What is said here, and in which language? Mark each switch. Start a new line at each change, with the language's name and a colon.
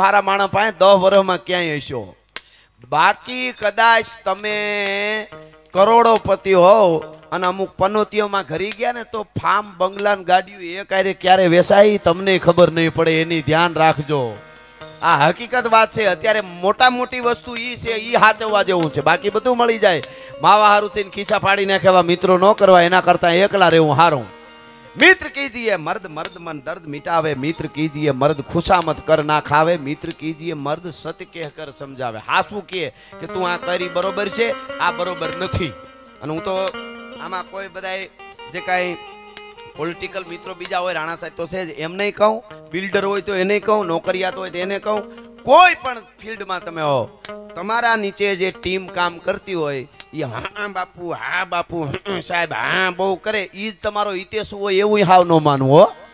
Gujarati: હારા માણસ પાસે 10 વર્ષમાં ક્યાંય હશો. બાકી કદાચ તમે કરોડોપતિ હોવ અને અમુક પનોતીઓમાં ઘરી ગયા ને તો ફાર્મ, બંગલા, ગાડીઓ એ ક્યારે વેસાય તમને ખબર નહીં પડે. એની ધ્યાન રાખજો. આ હકીકત વાત છે. અત્યારે મોટી વસ્તુ ઈ છે, ઈ હાચવવા જેવું છે. બાકી બધું મળી જાય. માવા હારું થઈને ખિસ્સા ફાડી નાખેવા મિત્રો ન કરવા, એના કરતા એકલા રહેવું હારું.
Hindi: मित्र कीजिए मर्द मर्द मन दर्द मिटावे, मित्र कीजिए मर्द खुशामत कर ना खावे, मित्र कीजिए मर्द सत्य कहकर समझावे.
Gujarati: हासू के તું આ કરી બરોબર છે, આ બરોબર નથી. અને હું તો આમાં કોઈ બધાય જે કાંઈ પોલિટિકલ મિત્રો બીજા હોય, રાણા સાહેબ તો છે જ, એમ નહીં કહું. બિલ્ડર હોય તો એને કહું, નોકરિયાત હોય તો એને કહું. કોઈ પણ ફિલ્ડમાં તમે હો, તમારા નીચે જે ટીમ કામ કરતી હોય એ હા બાપુ સાહેબ હા બહુ કરે, એ જ તમારો હિતેશ હોય એવું હાવ ન માનવું હો.